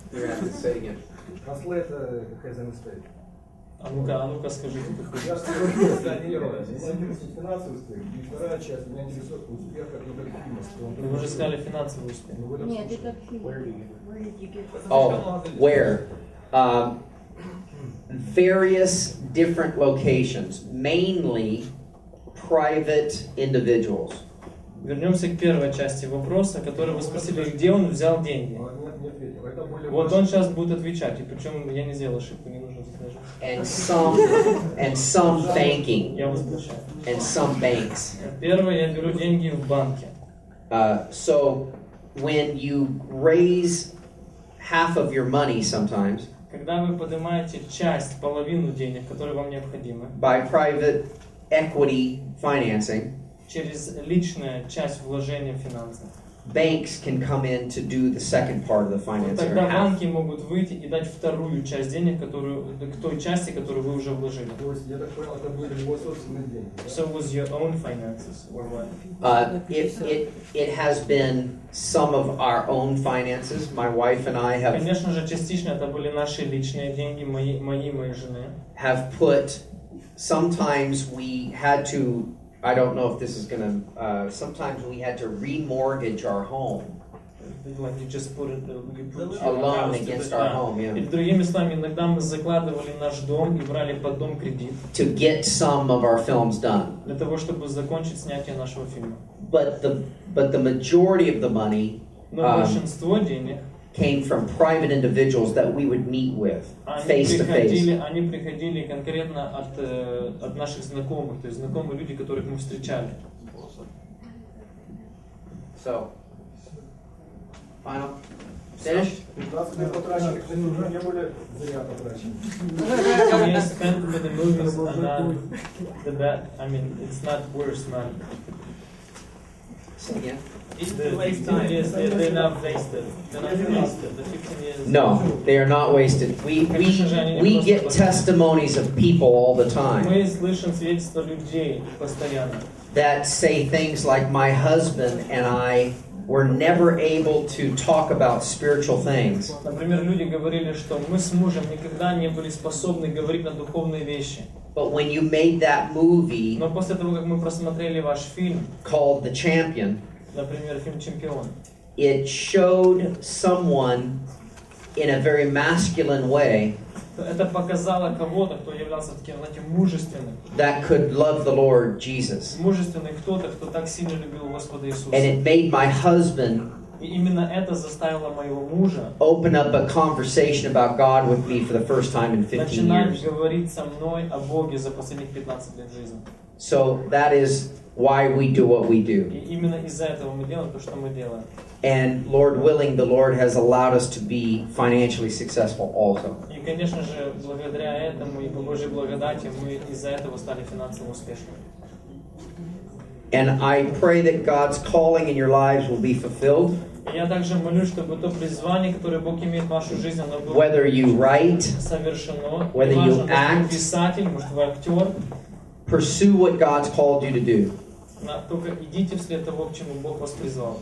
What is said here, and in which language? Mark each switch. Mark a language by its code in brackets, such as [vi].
[en] You're gonna have to say it again. Translate has a mistake. [ru] А ну-ка скажите. Я сказал, меня интересует финансовый успех. И вторая часть, меня интересует успех как фильма. Вы уже сказали финансовый успех. Нет, это фильм. [en] Oh, where? Various different locations, mainly private individuals. [ru] Вернемся к первой части вопроса, который вы спросили, где он взял деньги. Вот он сейчас будет отвечать, и причем я не сделал ошибку, не нужно даже. [en] And some banking. [ru] Я вас прощаю. [en] And some banks. [ru] Первое, я беру деньги в банке. [en] So when you raise half of your money sometimes [ru] Когда вы поднимаете часть, половину денег, которые вам необходимы, [en] by private equity financing, [ru] через личную часть вложения в финансы, [en] banks can come in to do the second part of the financing. [ru] тогда банки могут выйти и дать вторую часть денег, к той части, которую вы уже вложили. То есть, я так понял, это были его собственные деньги. [en] So was your own finances, or what? It has been some of our own finances. My wife and I [ru] Конечно же, частично это были наши личные деньги, мои жены. [en] have put. Sometimes we had to. I don't know if this is gonna. Sometimes we had to remortgage our home. Like you just put A loan against our home, yeah. [ru] И другими словами, иногда мы закладывали наш дом и брали под дом кредит. [en] To get some of our films done. [ru] Для того, чтобы закончить снятие нашего фильма. [en] But the majority of the money [ru] большинство денег [en] came from private individuals that we would meet with face to face. [ru] Они приходили конкретно от наших знакомых, то есть знакомые люди, которых мы встречали. So, final, finished. 15 лет потраченных уже не были зря потрачены. [en] We spent with the movies are not the bad. I mean, it's not worse money. Say again. The 15 years, they're not wasted. They're not wasted. The 15 years. No, they are not wasted. We get testimonies of people all the time [ru] Мы слышим свидетельства людей постоянно. [en] that say things like, my husband and I were never able to talk about spiritual things. [ru] Например, люди говорили, что мы с мужем никогда не были способны говорить на духовные вещи. [en] But when you made that movie [ru] Но после того, как мы просмотрели ваш фильм, [en] called The Champion, [ru] например, фильм «Чемпион», [en] it showed someone in a very masculine way [ru] это показало кого-то, кто являлся таким, знаете, мужественным. [en] that could love the Lord Jesus. [ru] Мужественный кто-то, кто так сильно любил Господа Иисуса. [en] And it made my husband [ru] И именно это заставило моего мужа [en] open up a conversation about God with me for the first time in 15 [ru] начинать [en] years. [ru] говорить со мной о Боге за последних 15 лет жизни. [en] So that is why we do what we do. [ru] И именно из-за этого мы делаем то, что мы делаем. [en] And Lord willing, the Lord has allowed us to be financially successful also. [ru] И, конечно же, благодаря этому и по Божьей благодати мы из-за этого стали финансово успешными. [en] And I pray that God's calling in your lives will be fulfilled. [ru] И я также молюсь, чтобы то призвание, которое Бог имеет в вашу жизнь, оно было [en] Whether you write, [ru] совершено. [en] whether you [ru] Неважно, [en] act, [ru] может, вы писатель, может, вы актер. [en] pursue what God's called you to do. [ru] Только идите вслед того, к чему Бог вас призвал.